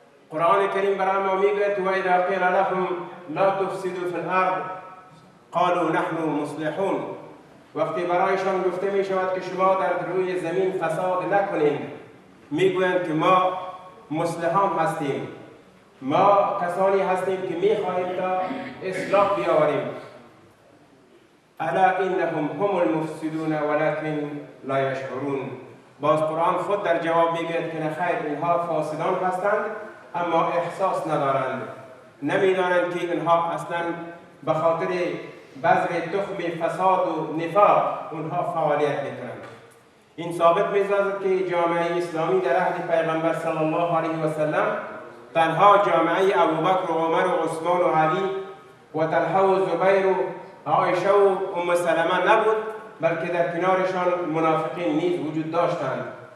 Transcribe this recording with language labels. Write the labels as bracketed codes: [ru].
[fa] قرآن کریم برای ما میگوید [ar] و اذا قیل لهم لا تفسدوا فی الارض قالوا نحن مصلحون. [fa] وقتی برایشان گفته می شود که شما در روی زمین فساد نکنید، میگویند که ما مصلحان هستیم، ما کسانی هستیم که میخواهیم تا اصلاح بیاوریم. [ar] الا انهم هم المفسدون ولكن لا يشعرون. [fa] باز قرآن خود در جواب میگوید که نخیر، اینها فاسدان هستند اما احساس ندارند، نمیدانند که اینها اصلا به خاطر بذر تخم فساد و نفاق اونها فعالیت میکنند. این ثابت می‌سازد که جامعه اسلامی در عهد پیغمبر صلی الله علیه و سلم تنها جامعه ابوبکر و عمر و عثمان و علی و طلحه و زبیر و عایشه و ام سلمه نبود، بلکه در کنارشان منافقین نیز وجود داشتند.